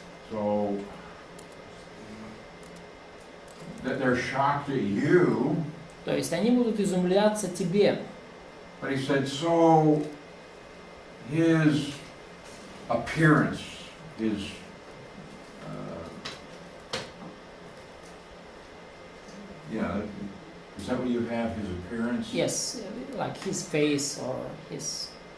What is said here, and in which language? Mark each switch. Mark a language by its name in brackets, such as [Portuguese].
[English] So that they're shocked at you. [Russian] То есть они будут изумляться тебе. [English] But he said, so his appearance, his yeah, is that what you have? His appearance? Yes, like his face or his...